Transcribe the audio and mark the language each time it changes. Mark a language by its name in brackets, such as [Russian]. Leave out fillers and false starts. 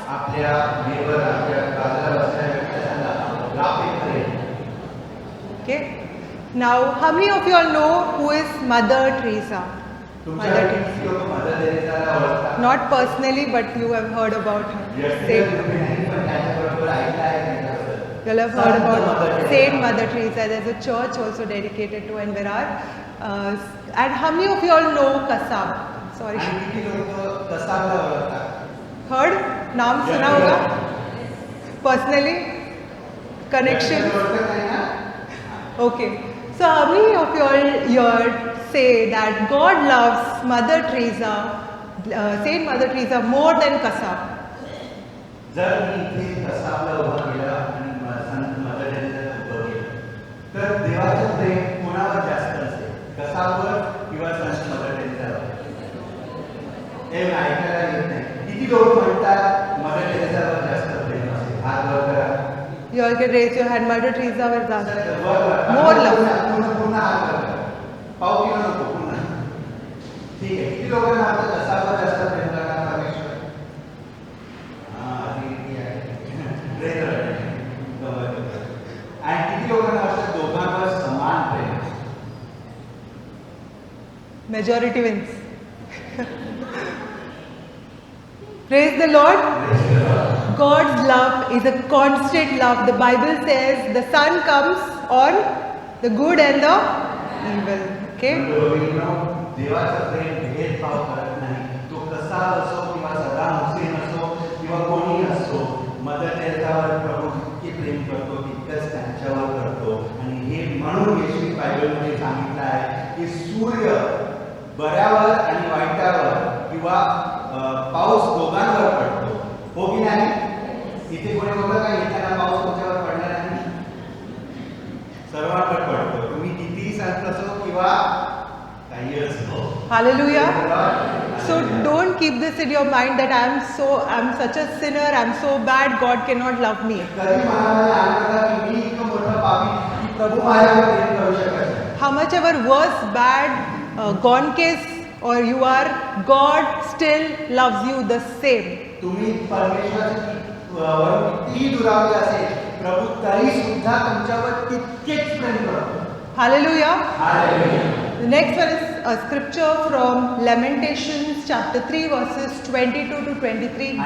[Marathi] आपल्या नेबर आपल्या बाजूला बसलेल्या व्यक्तीला agape Prem. [English] Okay. Now, how many of you all know who is Mother Teresa? Mother [Marathi] तुमच्या [English] Teresa. [Marathi] किती लोक मदर तेरेसाला ओळखतात? [English] Not personally, but you have heard about her. [Marathi] व्यक्तिगत रूपी नाही, पण त्याच्याबरोबर ऐकलं आहे त्यांच्याबद्दल. [English] You'll have heard Sant Mother about Teresa. Saint Mother Teresa. There's a church also dedicated to and Virar. And how many of you all know Kasab? Sorry. [Marathi] आणि किती लोक कसाबला ओळखतात? [English] Heard? [Hindi] नाम सुना होगा? [English] Personally? Connection? [Marathi] ओळखत नाही ना? [English] Okay. So how many of you all here say that God loves Mother Teresa, Saint Mother Teresa more than Kasab? [Marathi] जर मी इथे कसाबला उभा केला आणि संत मदर तेरेसाला उभं केलं तर देवाचं प्रेम कोणावर जास्त असेल, कसाबवर किंवा संत मदर तेरेसावर? हे ऐकायला येत नाही. किती लोक म्हणतात मदर तेरेसावर जास्त प्रेम असेल? हात वर करा. [English] You all can raise your hand. Mother Teresa was that. More More love. [Marathi] पूर्ण हात वर करा. पाव किलो नको, पूर्ण. ठीक आहे. किती लोकांना आता कसाबवर जास्त प्रेम करणार परमेश्वर? ठीक आहे. [English] Praise the Lord. [Marathi] आणि किती लोकांना वाटतं दोघांवर समान प्रेम? [English] Majority wins. Praise the Lord. Praise the Lord. God's love is a constant love. The Bible says the sun comes on the good and the evil. Okay? [Marathi] देवाचं प्रेम भेदभाव करत नाही. तो कसा असो किंवा सदाम हुसेन असो किंवा कोणी असो, मदर तेरेसावर प्रभू जितके प्रेम करतो तितकंच त्यांच्यावर करतो. आणि हे म्हणून येशू बायबलमध्ये सांगितलं आहे की सूर्य बऱ्यावर आणि वाईटावर किंवा पाऊस दोघांवर पडतो. हो की नाही? इथे कोणी बघा का येताना पाऊस तुमच्यावर पडला नाही? सर्वांवर पडतो. तुम्ही कितीही संत असो किंवा काही असो. [English] Hallelujah. So don't keep this in your mind that I'm such a sinner, I'm so bad, God cannot love me. [Marathi] कधी मनामध्ये आणलं का की मी इतकं मोठं पापी की प्रभू माझ्यावर प्रेम करू शकत नाही? [English] How much ever worse, bad, gone case or you are, God still loves you the same. [Marathi] तुम्ही परमेश्वराच्या कितीही दुरावले असेल, प्रभू तरी सुद्धा तुमच्यावर तितकेच प्रेम करतो. [English] Hallelujah. Hallelujah. The next one is a scripture from Lamentations chapter 3 verses 22 to 23.